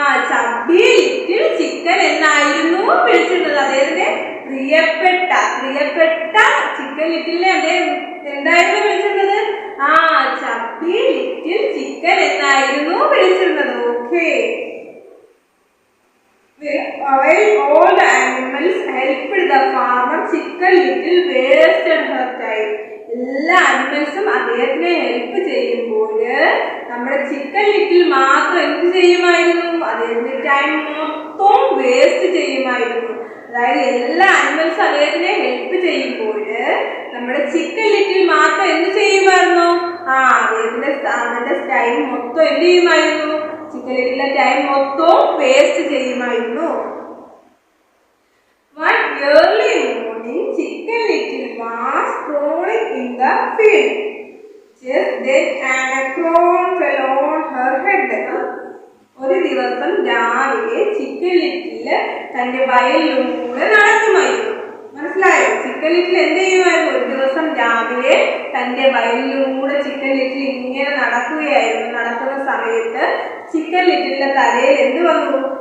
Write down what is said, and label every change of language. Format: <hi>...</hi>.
<ml>Chubby little chicken എന്നായിരുന്നു വിളിച്ചിരുന്നത്. അദ്ദേഹത്തിന്റെ പ്രിയപ്പെട്ട ചിക്കൻ ലിറ്റിലിനെ അദ്ദേഹം എന്തായിരുന്നു വിളിച്ചിരുന്നത്? ചബി ലിറ്റിൽ ചിക്കൻ എന്നായിരുന്നു വിളിച്ചിരുന്നത്. Okay.</ml> <en>While all the animals helped the farmer, chicken little wasted her time.</en> <ml>എല്ലാ അനിമൽസും അദ്ദേഹത്തിനെ ഹെൽപ്പ് ചെയ്യുമ്പോൾ നമ്മുടെ ചിക്കൻ ലിറ്റിൽ മാത്രം എന്ത് ചെയ്യുമായിരുന്നു? അദ്ദേഹത്തിന്റെ ടൈം മൊത്തം വേസ്റ്റ് ചെയ്യുമായിരുന്നു. അതായത് എല്ലാ അനിമൽസും അദ്ദേഹത്തിനെ ഹെൽപ്പ് ചെയ്യുമ്പോൾ നമ്മുടെ ചിക്കൻ ലിറ്റിൽ മാത്രം എന്ത് ചെയ്യുമായിരുന്നു? അദ്ദേഹത്തിന്റെ ടൈം മൊത്തം എന്ത് ചെയ്യുമായിരുന്നു? ചിക്കൻ ലിറ്റിലെ ടൈം മൊത്തം വേസ്റ്റ് ചെയ്യുമായിരുന്നു.</ml> <en>One early morning, chicken little was strolling in the field. Just then an acorn fell on her head.</en> <ml>ഒരു ദിവസം രാവിലെ ചിക്കൻ ലിറ്റില് തന്റെ വയലിലൂടെ നടക്കുമായിരുന്നു. മനസ്സിലായോ? ചിക്കൻ ലിറ്റിൽ എന്ത് ചെയ്യുമായിരുന്നു? ഒരു ദിവസം രാവിലെ തന്റെ വയലിലൂടെ ചിക്കൻ ലിറ്റിൽ ഇങ്ങനെ നടക്കുകയായിരുന്നു. നടക്കുന്ന സമയത്ത് ചിക്കൻ ലിറ്റിലിന്റെ തലയിൽ എന്ത് വന്നു?</ml>